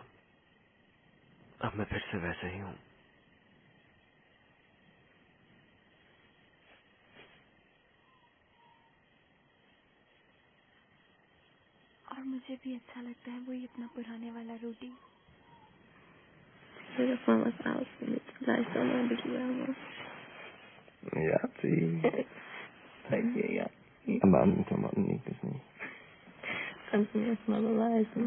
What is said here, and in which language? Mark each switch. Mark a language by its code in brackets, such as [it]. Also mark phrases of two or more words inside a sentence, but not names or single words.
[hi] अब मैं फिर से वैसे ही हूँ। और मुझे भी अच्छा लगता है वही अपना पुराने वाला रूडी। [de] Ja, sie. Ja. Aber kann man nicht, das nicht. Kannst du mir erstmal beweisen?